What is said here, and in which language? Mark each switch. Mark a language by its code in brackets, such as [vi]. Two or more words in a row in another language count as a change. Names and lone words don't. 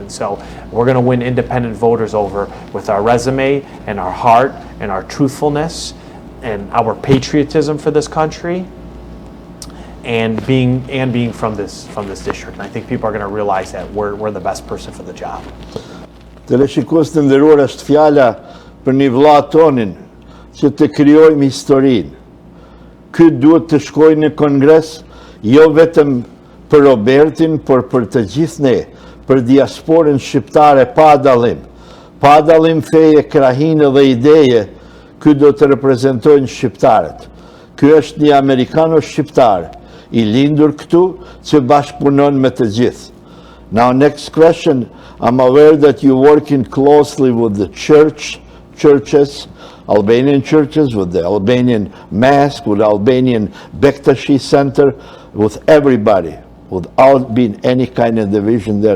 [en] And so we're going to win independent voters over with our resume and our heart and our truthfulness and our patriotism for this country. And being from this district, and I think people are going to realize that we're the best person for the job. [sq] Teleshikues të nderuar, është fjala për një vëlla tonin që të krijojmë historinë. Ky duhet të shkojë në Kongres, jo vetëm për Robertin, por për të gjithë ne, për diasporën shqiptare pa dallim feje, krahinë dhe ideje. Ky do të reprezentojnë shqiptarët. Ky është një amerikano-shqiptar I lindur këtu që bashkëpunon me të gjithë. [en] Now, next question, I'm aware that you're working closely with the churches, Albanian churches, with the Albanian Mosque, with the Albanian Bektashi Center, with everybody, without being any kind of division there.